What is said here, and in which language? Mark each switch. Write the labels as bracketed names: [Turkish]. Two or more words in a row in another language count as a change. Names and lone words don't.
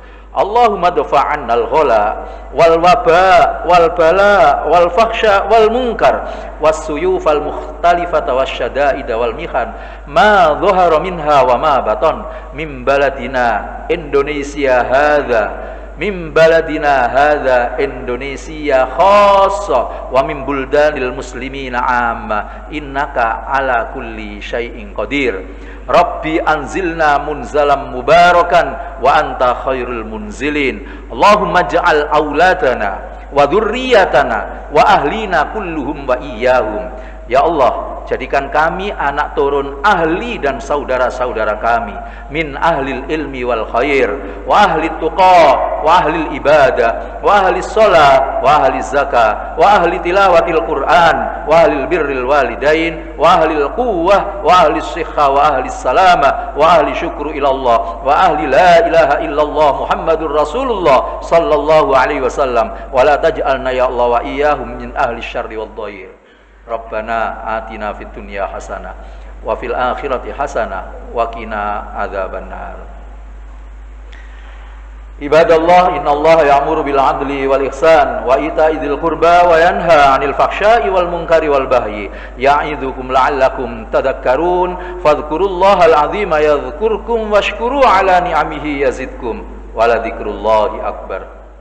[Arabic] اللهم ادفع عنا الغلاء والوباء والبلاء والفحشاء والمنكر والسيوف المختلفة والشدائد والمحن ما ظهر منها وما بطن من بلدنا Indonesia هذا من بلدنا هذا Indonesia خاصة ومن بلدان المسلمين عامة إنك على كل شيء قدير. رب أنزلنا منزلا مباركا وأنت خير المنزلين. اللهم اجعل أولادنا وذرياتنا وأهلنا كلهم وإياهم. يا الله, [Indonesian] jadikan kami anak turun ahli dan saudara-saudara kami [Arabic] من أهل العلم والخير وأهل تقى وأهل عبادة وأهل صلاح وأهل زكاة وأهل تلاوة القرآن وأهل بر الوالدين وأهل قوة وأهل صحة وأهل سلامة وأهل شكر إلى الله وأهل لا إله إلا الله محمد رسول الله صلى الله عليه وسلم ولا تجعلنا يا الله وإياهم من أهل الشر والضير. ربنا آتنا في الدنيا حسنة وفي الآخرة حسنة وقنا عذاب النار. عباد الله إن الله يأمر بالعدل والإحسان وإيتاء ذي القربى وينهى عن الفحشاء والمنكر والبغي يعظكم لعلكم تذكرون فاذكروا الله العظيم يذكركم واشكروه على نعمه يزدكم ولذكر الله أكبر.